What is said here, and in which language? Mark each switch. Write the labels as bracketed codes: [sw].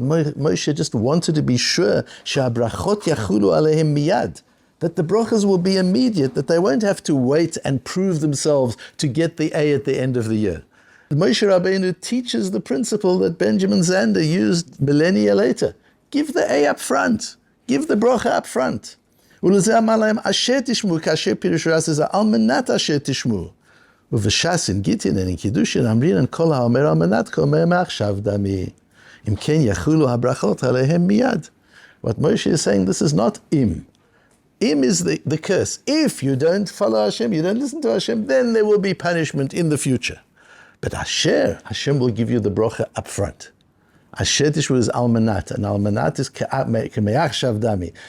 [en] Moshe just wanted to be sure [he] she'abrachot yachulu alehem miyad, [en] that the brachas will be immediate, that they won't have to wait and prove themselves to get the A at the end of the year. Moshe Rabbeinu teaches the principle that Benjamin Zander used millennia later. Give the A up front. Give the bracha up front. [he] ולזה אמר להם, אשר תשמעו, כאשר פירוש רש"י זה, על מנת אשר תשמעו. ובש"ס [en] in Gittin and in Kiddushin, [he] אמרינן כל האומר על מנת כאומר מעכשיו דמי. אם כן יחולו הברכות עליהם מיד. [en] What Moshe is saying, this is not im. Im is the curse. If you don't follow Hashem, you don't listen to Hashem, then there will be punishment in the future. But Hashem will give you the bracha up front. Asher tishvu is almanat, and almanat is ke'me'achshav dami.